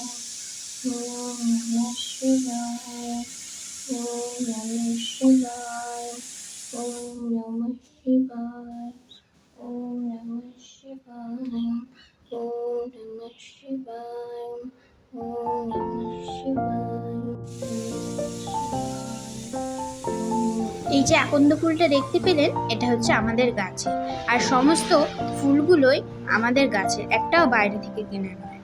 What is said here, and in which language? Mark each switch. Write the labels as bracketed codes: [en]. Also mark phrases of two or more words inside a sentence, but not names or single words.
[sa] ओम नमः शिवाय, ओम नमः शिवाय, ओम नमः शिवाय, ओम नमः शिवाय, ओम नमः शिवाय, ओम नमः शिवाय। [bn] এই যে আকন্দ ফুলটা দেখতে পেলেন, এটা হচ্ছে আমাদের গাছে, আর সমস্ত ফুলগুলোই আমাদের গাছের, একটাও বাইরে থেকে কেনা নয়।